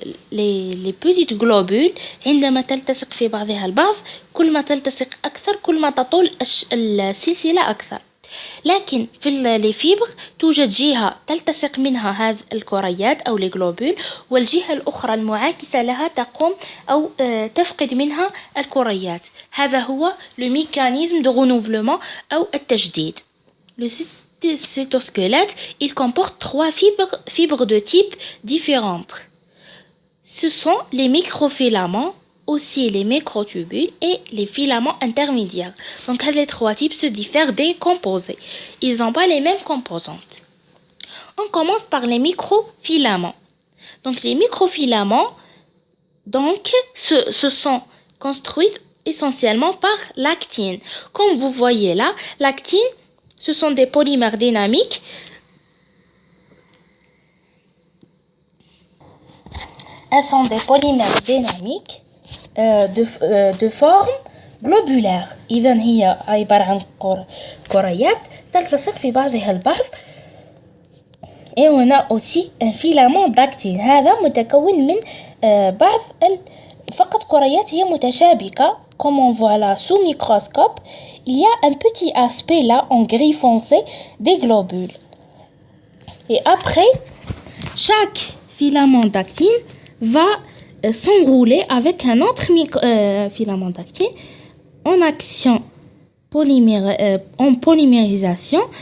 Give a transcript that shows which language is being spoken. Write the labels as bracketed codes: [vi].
[fr] les petites globules [ar] عندما تلتصق في بعضها البعض كل ما تلتصق أكثر كل ما تطول السلسلة أكثر. لكن في les fibres توجد جهة تلتصق منها هذه الكريات أو الجلوبول، والجهة الأخرى المعاكسة لها تقوم أو تفقد منها الكريات. هذا هو [fr] le mécanisme de renouvellement [ar] أو التجديد. [fr] Le cytosquelette, il comporte trois fibres de type différentes. Ce sont les microfilaments, aussi les microtubules et les filaments intermédiaires. Donc, les trois types se diffèrent des composés. Ils n'ont pas les mêmes composantes. On commence par les microfilaments. Donc, les microfilaments, donc, se sont construits essentiellement par l'actine. Comme vous voyez là, l'actine, ce sont des polymères dynamiques elles sont des polymères dynamiques de forme globulaire. [ar] إذن هي عبارة عن كريات تلتصق في بعضها البعض. [fr] Et on a aussi un filament d'actine. [ar] هذا متكون من بعض فقط كريات هي متشابكة. [fr] Comme on voit là sous microscope, il y a un petit aspect là en gris foncé des globules. Et après, chaque filament d'actine va s'enrouler avec un autre filament d'actine en action en polymérisation.